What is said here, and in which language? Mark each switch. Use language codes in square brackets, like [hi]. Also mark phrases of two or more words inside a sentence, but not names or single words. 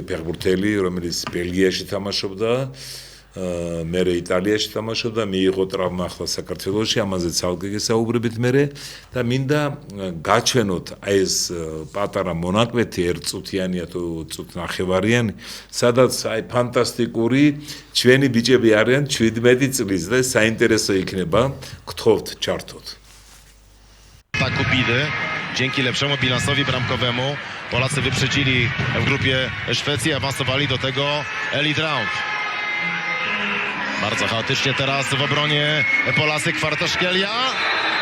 [ka] ფეხბურთელი, რომელიც ბელგიაში თამაშობდა, მერე იტალიაში თამაშობდა, მიიღო ტრავმა ახლა საქართველოში, ამაზე ცალკე გესაუბრებით მერე და მინდა გაჩვენოთ ეს პატარა მონაკვეთი, ერთ წუთიანია თუ წუთნახევარიანი, სადაც აი ფანტასტიკური ჩვენი ბიჭები არიან 17 წლის და საინტერესო იქნება, გთხოვთ ჩართოთ. [pl] Kubidy, dzięki lepszemu bilansowi bramkowemu Polacy wyprzedzili w grupie Szwecji, awansowali do tego [en] Elite Round. [pl] Bardzo chaotycznie teraz w obronie Polacy, Kwartaszkelia.